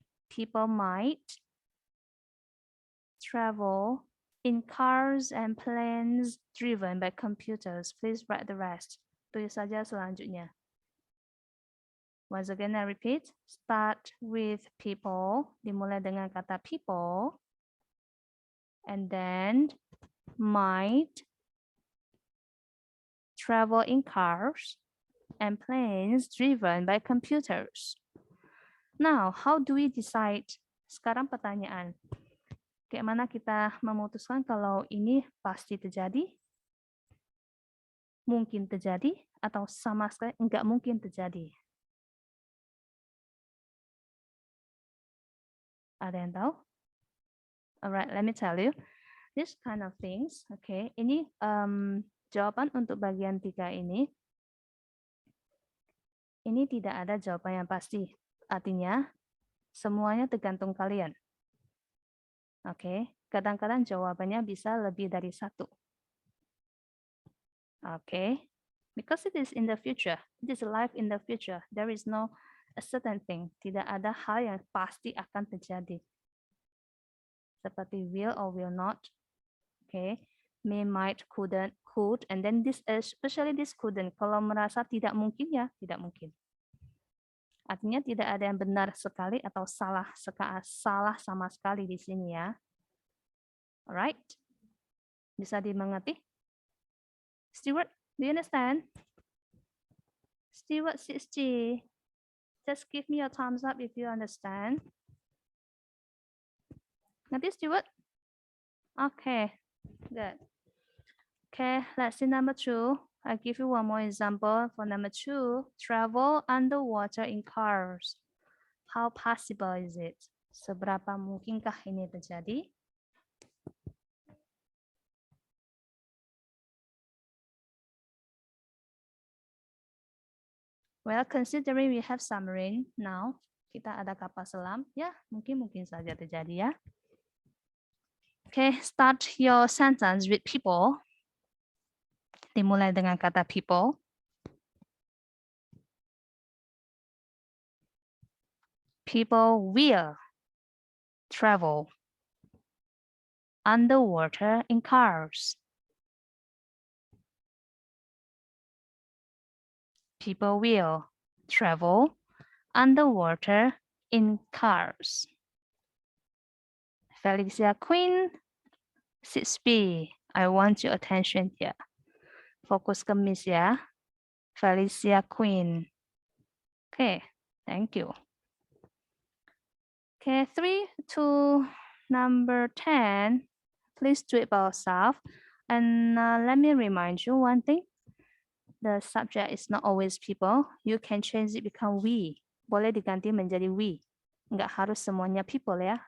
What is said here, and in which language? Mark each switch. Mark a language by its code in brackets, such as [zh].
[en] People might travel in cars and planes driven by computers. Please write the rest. [id] Tulis saja selanjutnya. [en] Once again, I repeat. Start with people. [id] Dimulai dengan kata people. [en] And then might travel in cars and planes driven by computers. Now, how do we decide? [id] Sekarang pertanyaan. Kayak mana kita memutuskan kalau ini pasti terjadi, mungkin terjadi, atau sama sekali nggak mungkin terjadi? Ada yang tahu? [en] Alright, let me tell you. This kind of things, okay. [id] Ini jawaban untuk bagian 3 ini. Ini tidak ada jawaban yang pasti. Artinya, semuanya tergantung kalian. Oke, kadang-kadang jawabannya bisa lebih dari 1. [en] Oke, because it is in the future, it is life in the future. There is no a certain thing. [id] Tidak ada hal yang pasti akan terjadi. [en] Seperti will or will not. Oke, may, might, couldn't, could, and then this, especially this couldn't. [id] Kalau merasa tidak mungkin ya tidak mungkin. Artinya tidak ada yang benar sekali atau salah sama sekali di sini ya. Alright? Bisa dimengerti? [en] Stewart, do you understand? Stewart 6G. Just give me a thumbs up if you understand. Ngerti, Stewart? Okay, good. Okay, let's see number 2. I'll give you one more example for number 2. Travel underwater in cars. How possible is it? [id] Seberapa mungkinkah ini terjadi? [en] Well, considering we have submarine now, [id] kita ada kapal selam, ya mungkin saja terjadi ya. [en] Okay, start your sentence with people. [id] Dimulai dengan kata people. [en] People will travel underwater in cars. People will travel underwater in cars. Felicia Queen, 6B. I want your attention here. [id] Fokus ke Miss ya. Felicia Queen. [en] Okay, thank you. Okay, 3 to number 10. Please do it by yourself. And let me remind you one thing. The subject is not always people. You can change it become we. [id] Boleh diganti menjadi we. Nggak harus semuanya people ya.